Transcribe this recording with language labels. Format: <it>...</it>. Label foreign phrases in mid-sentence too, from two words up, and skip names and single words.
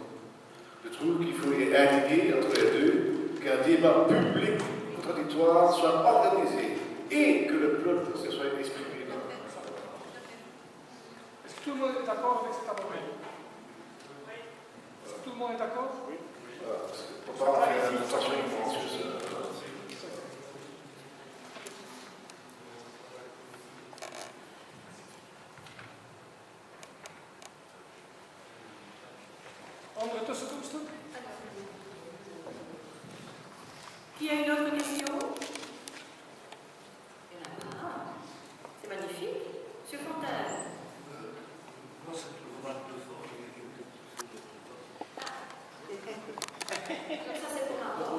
<fr>Je trouve qu'il faut indiquer entre les deux qu'un débat public contradictoire soit organisé et que le peuple se soit exprimé. Est-ce que tout le monde est d'accord avec cet amendement? le monde est d'accord? Oui. Pour pas faire une station</fr> <nl>Andere tussenkomsten?</nl> <fr>Qui a une autre question? Il y en a pas. C'est magnifique. Monsieur Fontaine. Comme ça, c'est pour moi.</fr>